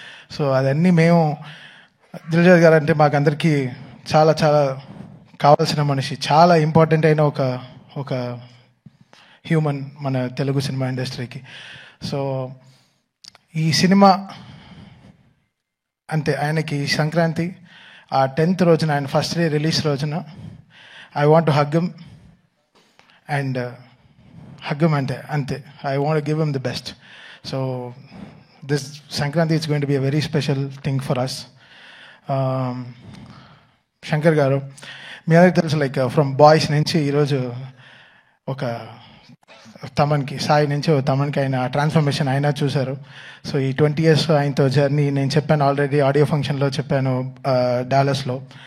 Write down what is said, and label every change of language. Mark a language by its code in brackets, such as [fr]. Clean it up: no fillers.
[te] So అదన్నీ మేము, దిల్రాజు గారు అంటే మాకందరికీ చాలా చాలా కావాల్సిన మనిషి, చాలా ఇంపార్టెంట్ అయిన ఒక హ్యూమన్ మన తెలుగు సినిమా ఇండస్ట్రీకి. సో ఈ సినిమా అంతే, ఆయనకి సంక్రాంతి ఆ 10th రోజున, ఆయన ఫస్ట్ డే రిలీజ్ రోజున, [en] I want to hug him [te] and hug him ante. [en] I want to give him the best. So this Sankranti is going to be a very special thing for us. [te] Shankar garu, మీ అందరికి తెలుసు, like from boys నుంచి ఈరోజు ఒక తమన్కి, సాయి నుంచి తమన్కి ఆయన transformation అయినా చూశారు. So ఈ 20 years ఆయనతో జర్నీ నేను చెప్పాను ఆల్రెడీ, ఆడియో ఫంక్షన్లో చెప్పాను డాలస్లో.